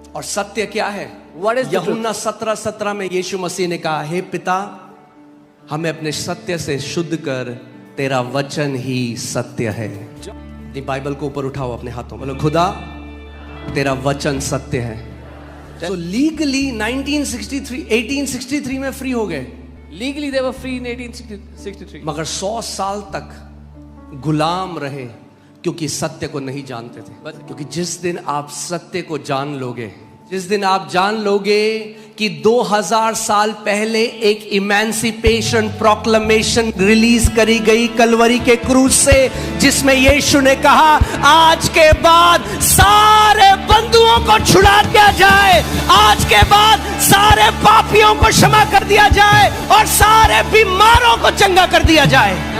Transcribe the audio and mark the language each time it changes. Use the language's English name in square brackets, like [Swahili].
[Hindi] और सत्य क्या है? यूहन्ना 17:17 में यीशु मसीह ने कहा, हे पिता हमें अपने सत्य से शुद्ध कर, तेरा वचन ही सत्य है। बाइबल को ऊपर उठाओ अपने हाथों, बोलो खुदा तेरा वचन सत्य है। तो लीगली 1863 में फ्री हो गए। [English] Legally they were free in 1863. [Hindi] मगर 100 साल तक गुलाम रहे, क्योंकि सत्य को नहीं जानते थे। क्योंकि जिस दिन आप सत्य को जान लोगे, जिस दिन आप जान लोगे कि 2000 साल पहले एक इमेंसिपेशन प्रोक्लेमेशन रिलीज करी गई कलवरी के क्रूज से, जिसमें यीशु ने कहा आज के बाद सारे बंधुओं को छुड़ा दिया जाए, आज के बाद सारे पापियों को क्षमा कर दिया जाए और सारे बीमारों को चंगा कर दिया जाए।